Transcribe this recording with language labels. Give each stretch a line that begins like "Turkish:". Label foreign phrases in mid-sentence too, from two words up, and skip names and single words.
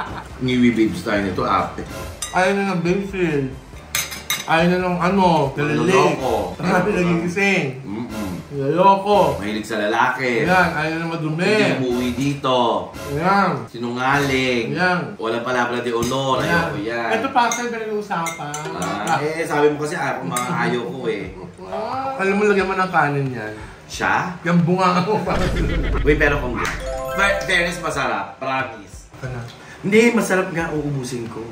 Filipino: Ngiwi babes tayo nito, ate. Ayaw na ng basil. Ayaw na ng nalilig. Niloloko. Marami nagigising. Niloloko. Mahilig sa lalaki. Ayan, ayaw na madumi. Hindi umuwi dito. Ayan. Sinungaling. Ayan. Walang
Spanish: palabra de honor.
Filipino: Ayoko yan. Ito pasta yung pinag-uusapan. Sabi mo kasi ayaw ko eh. Alam mo, lagyan mo ng kanin yan. Siya? Yung bunga mo. Uy, pero kung fairness, masarap. Promise. Ano? Hindi, masarap nga. Uubusin ko.